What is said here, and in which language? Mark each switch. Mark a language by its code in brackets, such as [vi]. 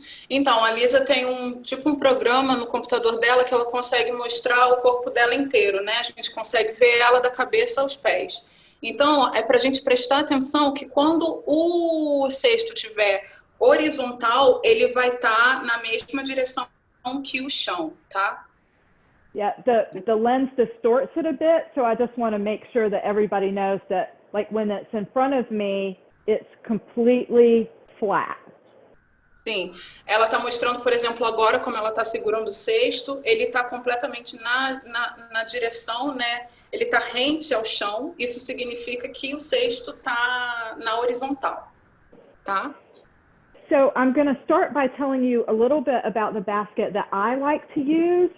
[pt] Então, a Lisa tem um programa no computador dela que ela consegue mostrar o corpo dela inteiro, né? A gente consegue ver ela da cabeça aos pés. Então, é para a gente prestar atenção que quando o cesto estiver horizontal, ele vai estar na mesma direção que o chão, tá? [en] Yeah, the lens distorts it a bit, so I just want to make sure that everybody knows that, like, when it's in front of me, it's completely flat. [pt] Sim, ela está mostrando, por exemplo, agora como ela está segurando o cesto, ele está completamente na direção, né? Ele está rente ao chão, isso significa que o cesto está na horizontal, tá? [en] So I'm going to start by telling you a little bit about the basket that I like to use.